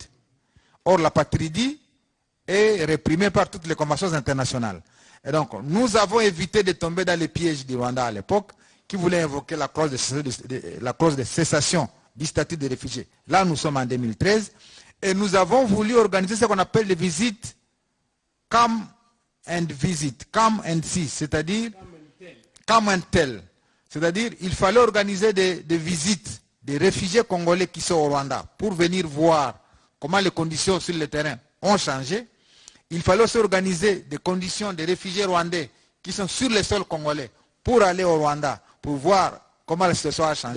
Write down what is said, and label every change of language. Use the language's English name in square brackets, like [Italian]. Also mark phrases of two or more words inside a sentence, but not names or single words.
[French] Or, l'apatridie est réprimée par toutes les conventions internationales. Et donc, nous avons évité de tomber dans les pièges du Rwanda à l'époque, qui voulait invoquer la clause de cessation du statut des réfugiés. Là, nous sommes en 2013 et nous avons voulu organiser ce qu'on appelle les visites [English] come and visit, come and see, c'est-à-dire come and tell. [French] C'est-à-dire il fallait organiser des visites des réfugiés congolais qui sont au Rwanda pour venir voir comment les conditions sur le terrain ont changé. Il fallait aussi organiser des conditions des réfugiés rwandais qui sont sur le sol congolais pour aller au Rwanda, pour voir comment la situation a changé.